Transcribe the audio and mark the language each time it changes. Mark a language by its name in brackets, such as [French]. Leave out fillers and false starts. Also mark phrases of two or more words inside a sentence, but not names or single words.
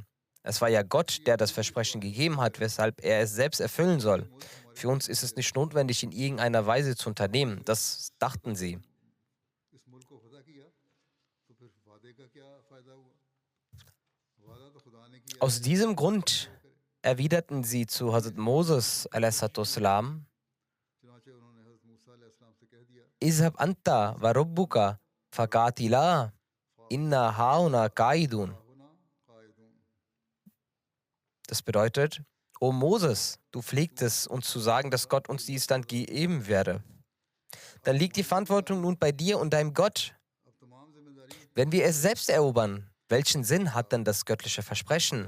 [German] Es war ja Gott, der das Versprechen gegeben hat, weshalb er es selbst erfüllen soll. Für uns ist es nicht notwendig, in irgendeiner Weise zu unternehmen. Das dachten sie. Aus diesem Grund erwiderten sie zu Hazrat Moses a.s. [Arabic] اذهب أنت و ربك فقاتلا إنا هاهنا قاعدون. [German] Das bedeutet, O Moses, du pflegtest uns zu sagen, dass Gott uns dieses Land geben werde. Dann liegt die Verantwortung nun bei dir und deinem Gott. Wenn wir es selbst erobern, welchen Sinn hat denn das göttliche Versprechen?